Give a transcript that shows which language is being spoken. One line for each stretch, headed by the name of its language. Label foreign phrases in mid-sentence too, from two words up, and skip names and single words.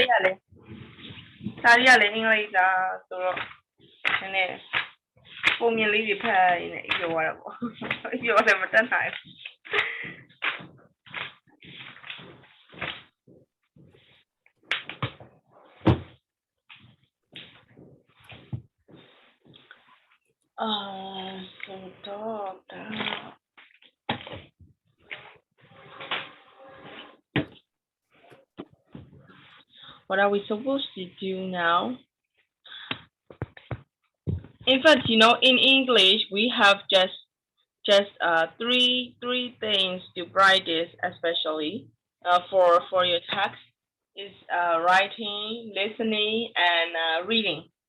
Burmese: ဒါလေးကလည်းအင်္ဂလိပ်စာဆိုတော့နည်းနည်းပုံမြင်လေးတွေဖတ်ရင်းနဲ့ပြောရတာပေါ့ပြောတယ်မတတ်နိုင်
English: ဆိုတော့ What are we supposed to do now? In fact, in English, we have just three things to practice, especially for your text is writing, listening, and reading.